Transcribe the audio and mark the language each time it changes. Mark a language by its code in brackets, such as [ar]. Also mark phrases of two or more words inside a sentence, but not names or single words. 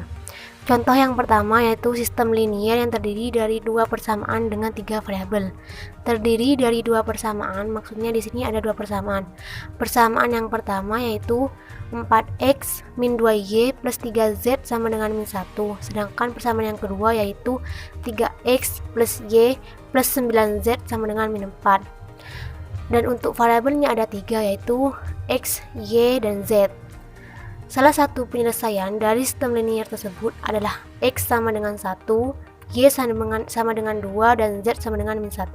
[id] Contoh yang pertama yaitu sistem linier yang terdiri dari 2 persamaan dengan 3 variabel. Terdiri dari 2 persamaan, maksudnya di sini ada 2 persamaan. Persamaan yang pertama yaitu 4x min 2y plus 3z sama dengan min 1. Sedangkan persamaan yang kedua yaitu 3x plus y plus 9z sama dengan min 4. Dan untuk variabelnya ada 3 yaitu x, y, dan z. Salah satu penyelesaian dari sistem linier tersebut adalah X sama dengan 1, Y sama dengan 2, dan Z sama dengan min 1.